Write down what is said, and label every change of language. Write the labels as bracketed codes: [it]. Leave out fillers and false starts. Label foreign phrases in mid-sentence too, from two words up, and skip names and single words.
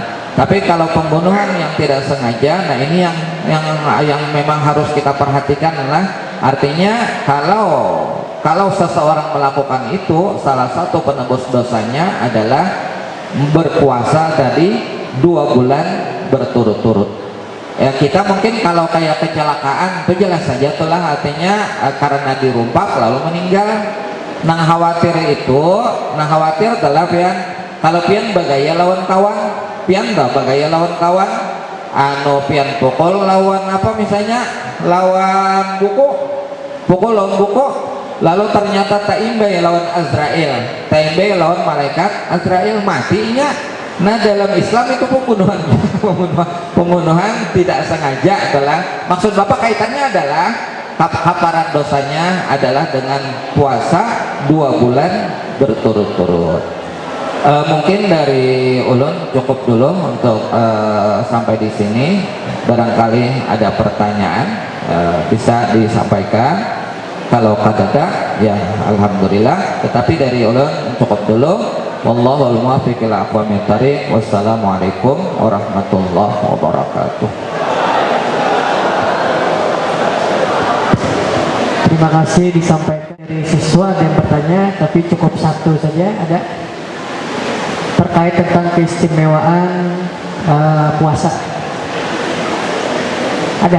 [id] Tapi kalau pembunuhan yang tidak sengaja, nah ini yang memang harus kita perhatikan adalah, artinya kalau seseorang melakukan itu, salah satu penebus dosanya adalah berpuasa tadi 2 bulan berturut-turut. Ya kita mungkin kalau kayak kecelakaan itu jelas saja telah, artinya karena dirumpak lalu meninggal. [bjn] Nang khawatir itu, nang khawatir adalah pian, kalau pian bagaya lawan kawan, pian dah bagaya lawan kawan, pian pukul lawan apa misalnya, lawan buku, pukul lawan buku, lalu ternyata taimbe lawan Azrail, taimbe lawan malaikat Azrail, matinya. [id] Nah dalam Islam itu pembunuhan pembunuhan tidak sengaja adalah, maksud bapak kaitannya adalah kafarat dosanya adalah dengan puasa 2 bulan berturut-turut. Mungkin dari ulun cukup dulu untuk sampai di sini. Barangkali ada pertanyaan bisa disampaikan. Kalau kadada ya alhamdulillah, tetapi dari ulun cukup dulu. [ar] والله الموفق إلى أقوم الطريق والسلام عليكم ورحمة الله وبركاته. [id] Terima kasih disampaikan dari siswa dan bertanya, tapi cukup satu saja ada terkait tentang keistimewaan puasa. Ada?